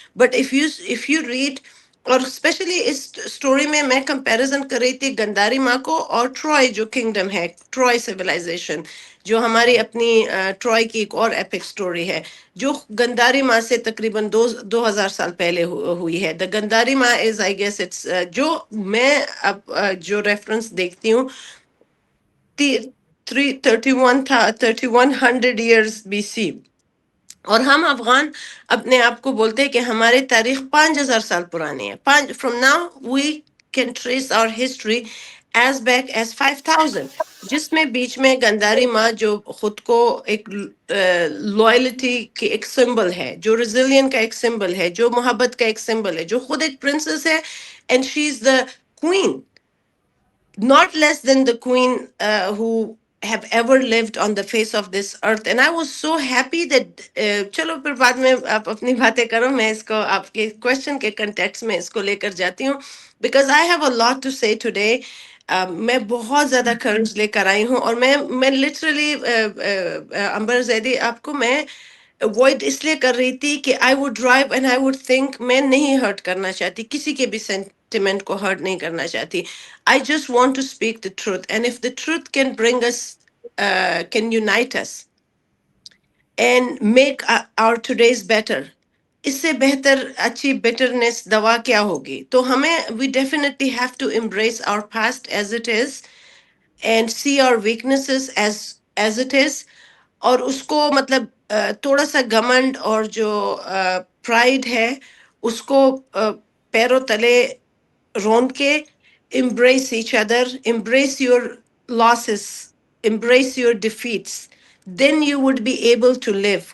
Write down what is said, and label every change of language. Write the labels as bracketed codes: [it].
[en] but if you read, [ur] اور especially اس story میں comparison کر رہی تھی گنداری ماں کو اور ٹرائے جو کنگڈم ہے، ٹرائے سویلائزیشن جو ہماری اپنی ٹرائے کی ایک اور ایپک اسٹوری ہے، جو گنداری ماں سے تقریباً 2000 سال پہلے ہوئی ہے. دا گنداری ماں [en] is I guess it's, [ur] جو میں اب جو ریفرنس دیکھتی ہوں، 3100 BC. اور ہم افغان اپنے آپ کو بولتے ہیں کہ ہماری تاریخ 5000 سال پرانی ہے. [en] from now we can trace our history as back as [ur] 5000، جس میں بیچ میں گنداری ماں جو خود کو ایک لوائلٹی کی ایک سمبل ہے، جو ریزیلین کا ایک سمبل ہے، جو محبت کا ایک سمبل ہے، جو خود ایک پرنسس ہے، [en] And she is the queen, not less than the queen who have ever lived on the face of this earth. And I was so happy that [ur] چلو پھر بعد میں آپ اپنی باتیں کرو، میں اس کو آپ کے کوشچن کے کنٹیکس میں اس کو لے کر جاتی ہوں، [en] Because I have a lot to say today. [ur] میں بہت زیادہ کرنج لے کر آئی ہوں، اور میں لٹرلی امبر زیدی آپ کو میں اوائڈ اس لیے کر رہی تھی کہ [en] I would drive and I would think, [ur] میں نہیں ہرٹ کرنا چاہتی، کسی کے بھی سینٹیمنٹ کو ہرٹ نہیں کرنا چاہتی. [en] I just want to speak the truth. And if the truth can bring us, can unite us and make our today's better, [ur] اس سے بہتر اچھی بیٹرنس دوا کیا ہوگی؟ تو ہمیں [en] we definitely have to embrace our past as it is. and see our weaknesses as it is. [ur] اور اس کو مطلب تھوڑا سا گمنڈ اور جو پرائڈ ہے اس کو پیروں تلے رون کے [en] embrace each other, embrace your losses, embrace your defeats, then you would be able to live.